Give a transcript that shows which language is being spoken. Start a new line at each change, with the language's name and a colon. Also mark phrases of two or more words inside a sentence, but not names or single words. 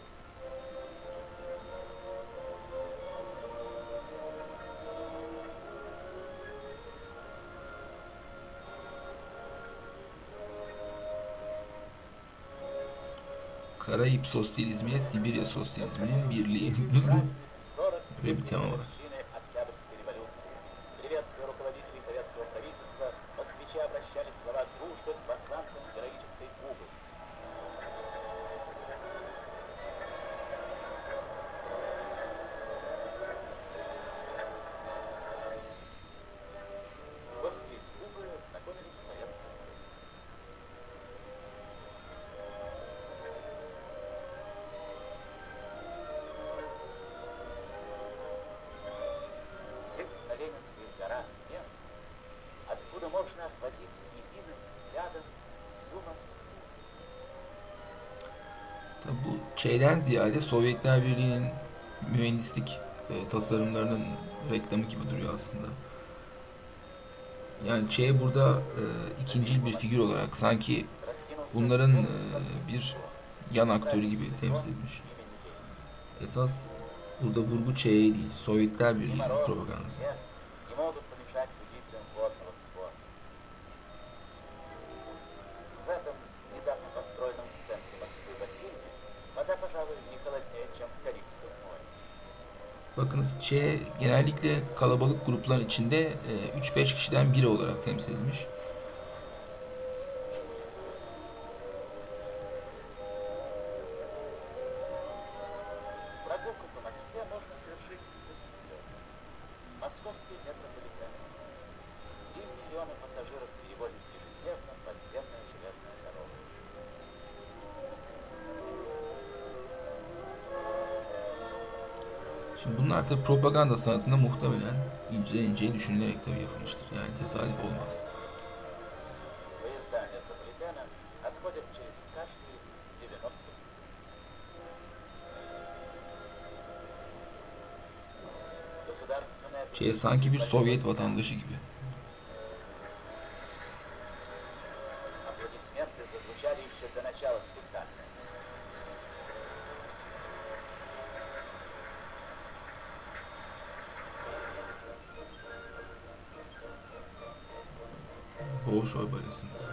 Turkish: Karayip sosyalizmiyle Sibirya sosyalizminin birliği. 40 Böyle bir tema var.
Russian: годовщины Октябрьской революции. Приветствуя руководителей советского правительства, москвичи обращали слова дружбы к посланцам героической Кубы. Гости из Кубы знакомились с советским Союзом. Здесь на Ленинских горах мест, откуда можно охватить единым взглядом всю Москву.
Turkish: Tabii bu şeyden ziyade Sovyetler Birliği'nin mühendislik tasarımlarının reklamı gibi duruyor aslında. Yani Che burada ikincil bir figür olarak sanki bunların bir yan aktörü gibi temsil edilmiş. Esas burada vurgu Che'ye değil, Sovyetler Birliği'nin propagandası.
Russian: Не могут помешать любителям водного спорта. В этом недавно построенном центре Москвы бассейне вода, пожалуй, не холоднее, чем в Карибском море.
Turkish: Bakınız Che genellikle kalabalık gruplar içinde 3-5 kişiden biri olarak temsil edilmiş.
Russian: Прогулку по Москве можно совершить быстрее. Московский метрополитен. 3 миллиона пассажиров перевозит ежедневно подземная железная дорога.
Turkish: Şimdi bunlar da propaganda sanatında muhtemelen ince ince düşünülerek tabii yapılmıştır. Yani tesadüf olmaz.
Russian: Поезда метрополитена отходят через каждые 90 секунд. Государственная
Turkish: Sanki bir Sovyet vatandaşı gibi.
Russian: аплодисменты зазвучали еще до начала спектакля.
Turkish: Bolşoy balesi.